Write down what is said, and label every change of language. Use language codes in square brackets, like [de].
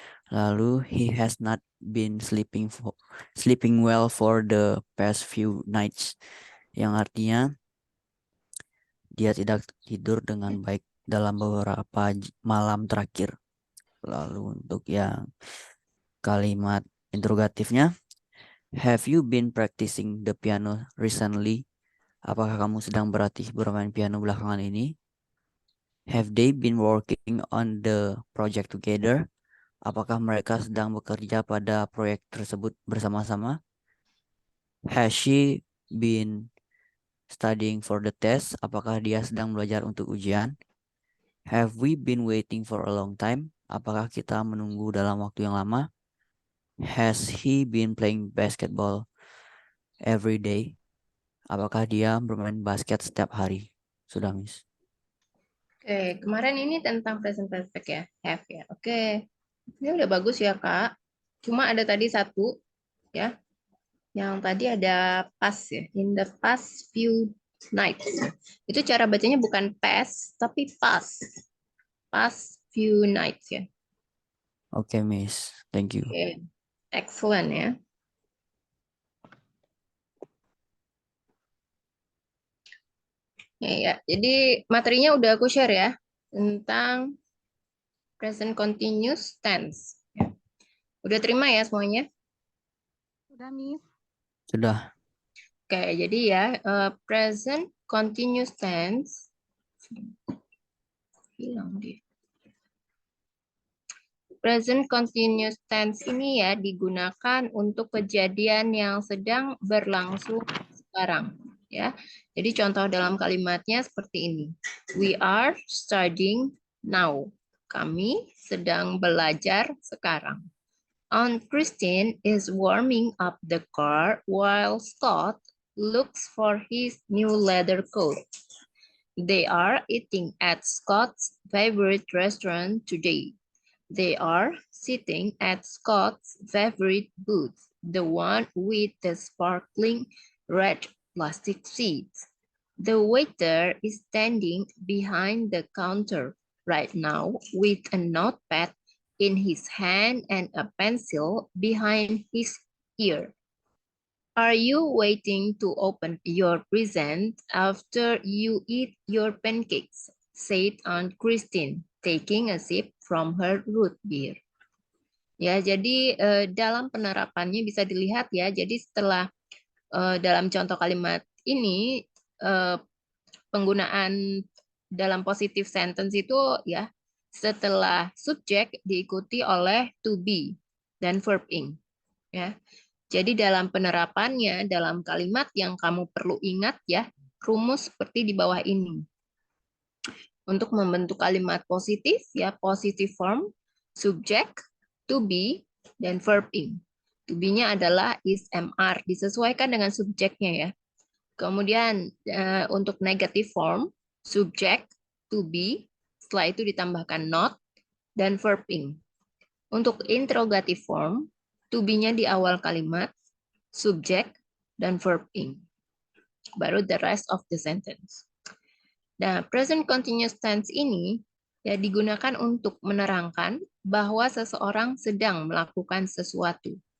[id] Lalu, [en] he has not been sleeping well for the past few nights, [id] yang artinya dia tidak tidur dengan baik dalam beberapa malam terakhir. Lalu untuk yang kalimat interrogatifnya, [en] have you been practicing the piano recently? [id] Apakah kamu sedang berlatih bermain piano belakangan ini? [en] Have they been working on the project together? [id] Apakah mereka sedang bekerja pada proyek tersebut bersama-sama? [en] Has she been studying for the test? [id] Apakah dia sedang belajar untuk ujian? [en] Have we been waiting for a long time? [id] Apakah kita menunggu dalam waktu yang lama? [en] Has he been playing basketball every day? [id] Apakah dia bermain basket setiap hari? Sudah, Miss. Oke, kemarin ini tentang present perfect ya, have ya. Oke, ini udah bagus ya, Kak. Cuma ada tadi satu ya, yang tadi ada past ya, [en] in the past few nights. [id] Itu cara bacanya bukan past, tapi past. Past few nights ya. [en] Oke, Miss. Thank you. [id] Oke, excellent ya. Ya, jadi materinya udah aku share ya, tentang present continuous tense. Ya. Udah terima ya semuanya? Sudah, Miss. Sudah. Oke, jadi ya, present continuous tense. Hilang dia. Present continuous tense ini ya digunakan untuk kejadian yang sedang berlangsung sekarang. Ya, jadi contoh dalam kalimatnya seperti ini. [en] We are studying now. [id] Kami sedang belajar sekarang. [en] Aunt Christine is warming up the car while Scott looks for his new leather coat. They are eating at Scott's favorite restaurant today. They are sitting at Scott's favorite booth, the one with the sparkling red plastic seats. The waiter is standing behind the counter right now with a notepad in his hand and a pencil behind his ear. Are you waiting to open your present after you eat your pancakes? Said Aunt Christine, taking a sip from her root beer. [id] Ya, jadi dalam penerapannya bisa dilihat ya. Jadi setelah dalam contoh kalimat ini penggunaan dalam positive sentence itu ya setelah subjek diikuti oleh to be dan verb ing ya. Jadi dalam penerapannya dalam kalimat yang kamu perlu ingat ya, rumus seperti di bawah ini. Untuk membentuk kalimat positif ya, positive form, subject, to be dan verb ing. To be-nya adalah is, am, are, disesuaikan dengan subjeknya ya. Kemudian untuk negative form, subject, to be, setelah itu ditambahkan not, dan verb ing. Untuk interrogative form, to be-nya di awal kalimat, subject, dan verb ing. Baru [en] the rest of the sentence. [id] Nah, present continuous tense ini ya digunakan untuk menerangkan bahwa seseorang sedang melakukan sesuatu.